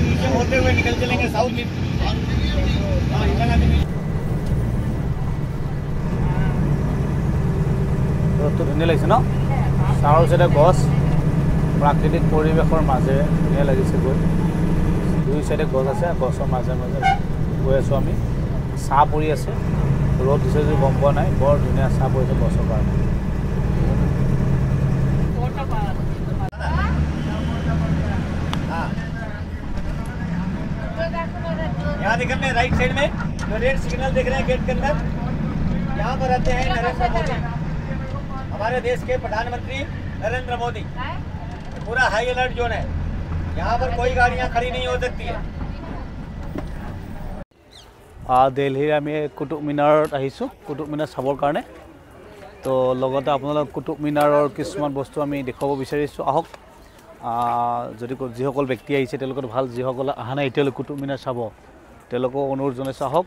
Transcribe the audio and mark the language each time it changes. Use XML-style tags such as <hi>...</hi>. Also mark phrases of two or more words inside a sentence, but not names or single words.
<as>ৰ'দটো ধুনীয়া লাগিছে ন, চাহৰ চাইডে গছ, প্ৰাকৃতিক পৰিৱেশৰ মাজেৰে ধুনীয়া লাগিছে গৈ। দুই চাইডে গছ আছে, গছৰ মাজে মাজে গৈ আছোঁ আমি। চাহ পৰি আছে, ৰ'দ দিছে যদি গম পোৱা নাই, বৰ ধুনীয়া চাহ পৰিছে গছৰ কাৰণে।</as> <hi>यहाँ देख रहे हैं</hi> <en>right side</en> <hi>में जो</hi> <en>red signal</en> <hi>देख रहे हैं गेट के अंदर, यहाँ पर रहते हैं नरेंद्र मोदी, हमारे देश के प्रधानमंत्री नरेंद्र मोदी। पूरा</hi> <en>high alert zone</en> <hi>है, यहाँ पर कोई गाड़ियाँ खड़ी नहीं हो सकती है।</hi> <as>দিল্লীৰ আমি কুটুব মিনাৰত আহিছোঁ কুটুব মিনাৰ চাবৰ কাৰণে। তো লগতে আপোনালোক কুটুব মিনাৰৰ কিছুমান বস্তু আমি দেখুৱাব বিচাৰিছোঁ, আহক। যদি যিসকল ব্যক্তি আহিছে তেওঁলোকৰ ভাল, যিসকল অহা নাই এতিয়ালৈ কুটুব মিনাৰ চাব তেওঁলোকক অনুৰোধ জনাইছোঁ আহক।</as>